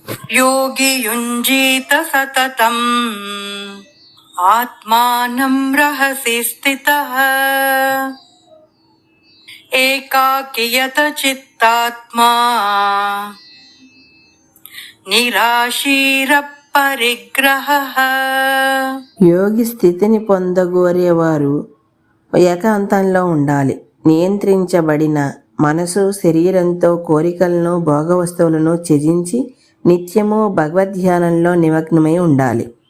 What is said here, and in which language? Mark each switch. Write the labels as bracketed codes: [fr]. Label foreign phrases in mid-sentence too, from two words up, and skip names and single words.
[sa] योगी युञ्जीत सततम् आत्मानं रहसि स्थितः एकाकियत चित्तात्मा నిరాశీర పరిగ్రహః. [te] యోగి స్థితిని పొందగోరేవారు ఏకాంతంలో ఉండాలి. నియంత్రించబడిన మనసు శరీరంతో కోరికలను భోగవస్తువులను త్యజించి నిత్యము భగవద్ధ్యానంలో నిమగ్నమై ఉండాలి.